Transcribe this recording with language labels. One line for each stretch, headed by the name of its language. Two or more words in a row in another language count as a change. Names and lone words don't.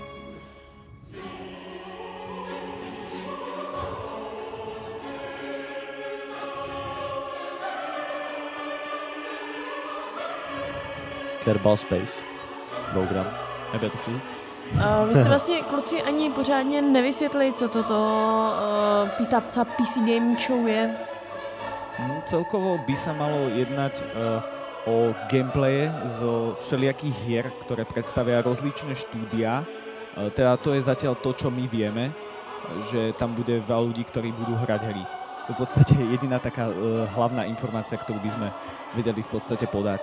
Czech: Kerbal Space. Program. Battlefield. Vy jste vlastně, kluci, ani pořádně nevysvětlili, co ta PC Gaming Show je.
Slovak: Celkovo by sa malo jednať o gameplaye zo všelijakých hier, ktoré predstavia rozličné štúdia. Teda to je zatiaľ to, čo my vieme, že tam bude veľa ľudí, ktorí budú hrať hry. To je v podstate jediná taká hlavná informácia, ktorú by sme vedeli v podstate podať.